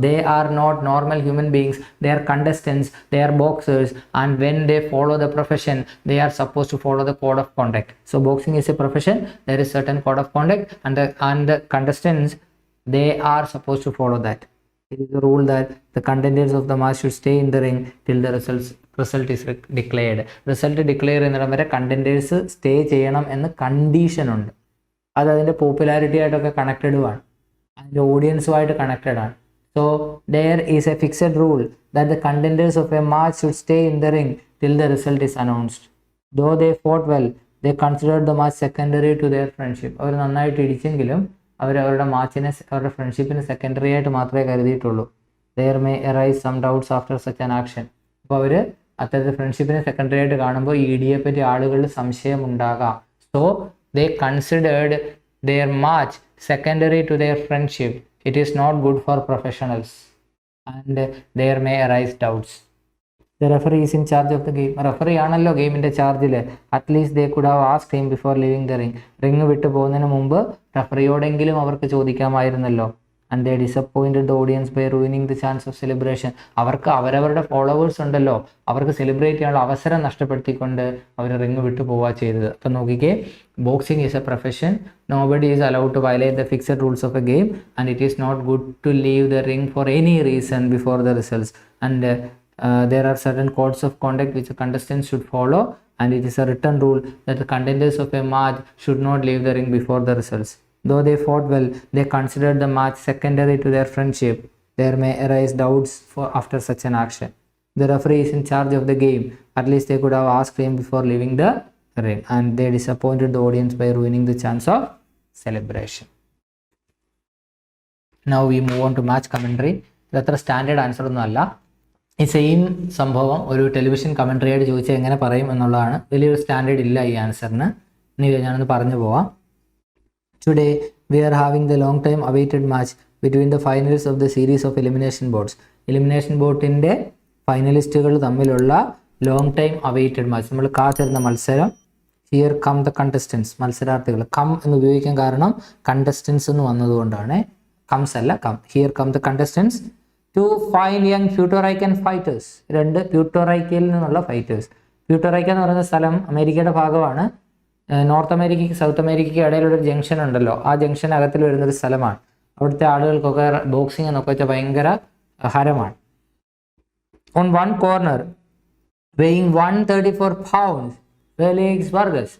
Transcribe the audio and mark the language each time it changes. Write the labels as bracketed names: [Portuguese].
[English] They are not normal human beings. They are contestants. They are boxers, and when they follow the profession, they are supposed to follow the code of conduct. So boxing is a profession. There is certain code of conduct, and the contestants, they are supposed to follow that. It is a rule that the contenders of the match should stay in the ring till the result is declared. [Malayalam] Result declare ചെയ്യുന്നിടം വരെ കണ്ടൻറ്റേഴ്സ് stay ചെയ്യണം എന്ന് condition ഉണ്ട്. അത് അതിൻ്റെ popularity ആയിട്ടൊക്കെ കണക്റ്റഡും ആണ്, അതിൻ്റെ ഓഡിയൻസുമായിട്ട് connected ആണ്. [English] So there is a fixed rule that the contenders of a match should stay in the ring till the result is announced. Though they fought well, they considered the match secondary to their friendship. [Malayalam] അവർ നന്നായിട്ട് ഇടിച്ചെങ്കിലും അവരുടെ മാച്ചിനെ, അവരുടെ ഫ്രണ്ട്ഷിപ്പിന് secondary ആയിട്ട് മാത്രമേ കരുതിയിട്ടുള്ളൂ. [English] There may arise some doubts after such an action. [Malayalam] അപ്പോൾ അവർ അത്തരത്തിൽ ഫ്രണ്ട്ഷിപ്പിനെ secondary ആയിട്ട് കാണുമ്പോൾ ഈ ഇടിയെ പറ്റി ആളുകളിൽ സംശയം ഉണ്ടാകാം. [English] So they considered their match secondary to their friendship. It is not good for professionals and there may arise doubts. The referee is in charge of the game. [Malayalam] Referee ആണല്ലോ ഗെയിമിൻ്റെ ചാർജിൽ. [English] At least they could have asked him before leaving the ring. [Malayalam] Ring വിട്ടു പോകുന്നതിന് മുമ്പ് റെഫറിയോടെങ്കിലും അവർക്ക് ചോദിക്കാമായിരുന്നല്ലോ. [English] And they disappointed the audience by ruining the chance of celebration. [Malayalam] അവർക്ക് അവരവരുടെ followers ഉണ്ടല്ലോ, അവർക്ക് സെലിബ്രേറ്റ് ചെയ്യാനുള്ള അവസരം നഷ്ടപ്പെടുത്തിക്കൊണ്ട് അവർ റിംഗ് വിട്ടു പോവുക ചെയ്തത്. അപ്പം നോക്കിക്കേ, [English] Boxing is a profession. Nobody is allowed to violate the fixed rules of a game, and it is not good to leave the ring for any reason before the results. And there are certain codes of conduct which the contestants should follow, and it is a written rule that the contenders of a match should not leave the ring before the results. Though they fought well, they considered the match secondary to their friendship. There may arise doubts after such an action. The referee is in charge of the game. At least they could have asked him before leaving the ring, and they disappointed the audience by ruining the chance of celebration. Now we move on to match commentary. [Malayalam] ഇതത്ര standard answer ഒന്നും അല്ല. ഈ same സംഭവം ഒരു television commentary ആയിട്ട് ചോദിച്ചാൽ എങ്ങനെ പറയും എന്നുള്ളതാണ്. വലിയൊരു സ്റ്റാൻഡേർഡ് ഇല്ല ഈ ആൻസറിന്. ഇനി ഞാനൊന്ന് പറഞ്ഞു പോവാം. [English] Today we are having the long time awaited match between the finalist of the series of elimination boards. [Malayalam] Elimination ബോർഡിൻ്റെ ഫൈനലിസ്റ്റുകൾ തമ്മിലുള്ള ലോങ് ടൈം അവൈറ്റഡ് മാച്ച്, നമ്മൾ കാത്തിരുന്ന മത്സരം. [English] here come the contestants, [Malayalam] മത്സരാർത്ഥികൾ. കം എന്ന് ഉപയോഗിക്കാൻ കാരണം കണ്ടസ്റ്റൻസ് എന്ന് വന്നതുകൊണ്ടാണ്. [English] comes alla come. Here come the contestants. Two fine young Puerto Rican fighters. [Malayalam] രണ്ട് പ്യൂട്ടോറൈക്കയിൽ നിന്നുള്ള ഫൈറ്റേഴ്സ്. പ്യൂട്ടോറൈക്ക എന്ന് പറയുന്ന സ്ഥലം അമേരിക്കയുടെ ഭാഗമാണ്. നോർത്ത് അമേരിക്കയ്ക്ക് സൗത്ത് അമേരിക്കയ്ക്ക് ഇടയിലൊരു ജംഗ്ഷൻ ഉണ്ടല്ലോ, ആ ജംഗ്ഷനകത്തിൽ വരുന്നൊരു സ്ഥലമാണ്. അവിടുത്തെ ആളുകൾക്കൊക്കെ ബോക്സിംഗ് എന്നൊക്കെ വെച്ചാൽ ഭയങ്കര ഹരമാണ്. [English] On one corner weighing 134 pounds Felix Vargas.